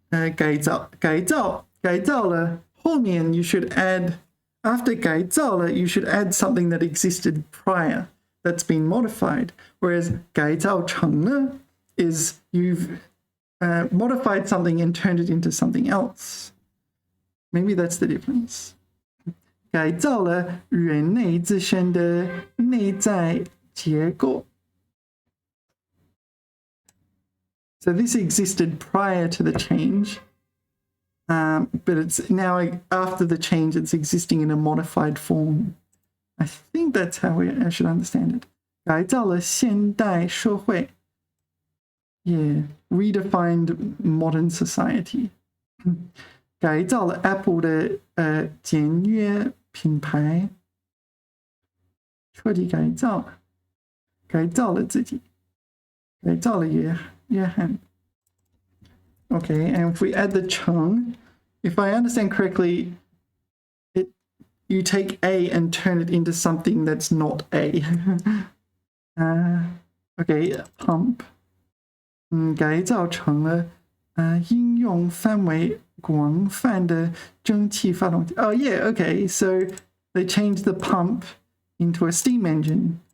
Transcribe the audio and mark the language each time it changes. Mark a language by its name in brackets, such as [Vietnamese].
[English] 改造了后面 you should add, after 改造了 you should add something that existed prior that's been modified, whereas 改造成了 is you've modified something and turned it into something else. Maybe that's the difference. [Chinese] 改造了人类自身的内在结构. [English] So this existed prior to the change, but it's now after the change, it's existing in a modified form. I think that's how I should understand it. [Chinese] 改造了现代社会. [English] Yeah, redefined modern society. [Chinese] 改造了 Apple 的简约品牌，彻底改造了自己，改造了约翰。 [English] Okay, and if we add the chung, if I understand correctly, you take A and turn it into something that's not A. Okay, pump. [Chinese] 改造成了应用范围广泛的蒸汽发动机. [English] Oh yeah, okay, so they changed the pump into a steam engine.